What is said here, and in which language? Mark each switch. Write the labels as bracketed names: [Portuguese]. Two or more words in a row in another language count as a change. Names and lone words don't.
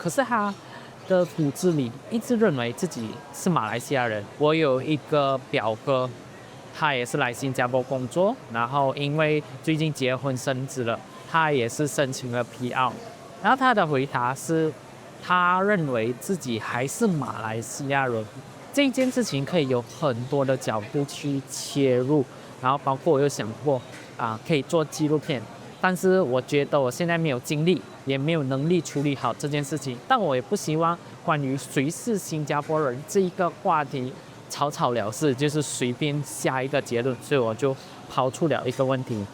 [Chinese] 可是他的骨子裡一直認為自己是馬來西亞人。我有一個表哥，他也是來新加坡工作，然後因為最近結婚生子了，他也是申請了 PR。然後他的回答是，他認為自己還是馬來西亞人。這件事情可以有很多的角度去切入，然後包括我有想過可以做紀錄片，但是我覺得我現在沒有精力，也沒有能力處理好這件事情。但我也不希望關於誰是新加坡人這一個話題草草了事，就是隨便下一個結論，所以我就拋出了一個問題。